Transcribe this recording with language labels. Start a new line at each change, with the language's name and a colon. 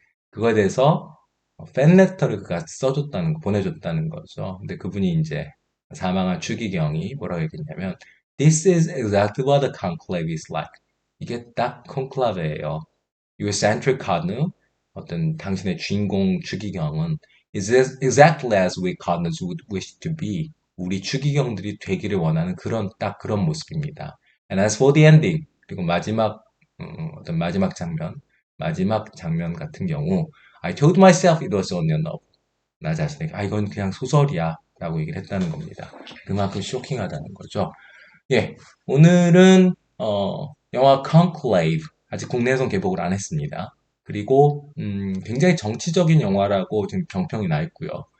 Korean: 그거에 대해서 팬레터를 그가 써줬다는 거, 보내줬다는 거죠. 근데 그분이 이제 사망한 추기경이 뭐라고 얘기했냐면
English: This is exactly what the conclave is like.
Korean: 이게 딱 콘클라베예요.
English: Your central cardinal,
Korean: 어떤 당신의 주인공 추기경은
English: is exactly as we cardinals would wish to be.
Korean: 우리 추기경들이 되기를 원하는 딱 그런 모습입니다.
English: And as for the ending,
Korean: 그리고 어떤 마지막 장면 같은 경우,
English: I told myself it was only a novel.
Korean: 나 자신에게, 이건 그냥 소설이야. 라고 얘기를 했다는 겁니다. 그만큼 쇼킹하다는 거죠. 예, 오늘은, 영화 Conclave, 아직 국내에선 개봉을 안 했습니다. 그리고, 굉장히 정치적인 영화라고 지금 평평이 나 있고요.